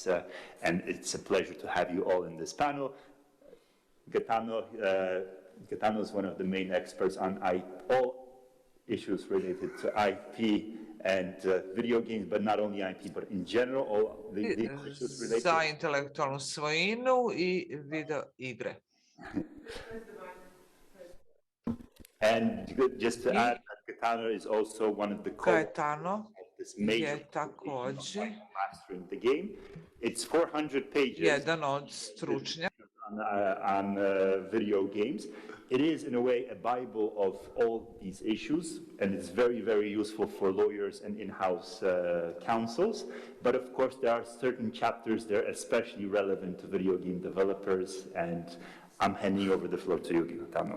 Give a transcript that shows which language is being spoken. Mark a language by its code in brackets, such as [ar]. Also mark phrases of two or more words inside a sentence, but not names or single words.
[en] And it's a pleasure to have you all in this panel. Gaetano is one of the main experts on all issues related to IP and video games, but not only IP, but in general, all the issues related [bs] za intelektualnu svojinu I video igre. [en] And just to add that Gaetano is also one of the Gaetano of this major [bs] je također [en] mastering the game. It's 400 pages. [bs] jedan od stručnjaka [en] on video games. It is, in a way, a Bible of all these issues, and it's very, very useful for lawyers and in-house counsels. But of course, there are certain chapters there especially relevant to video game developers, and I'm handing over the floor to you, Gaetano.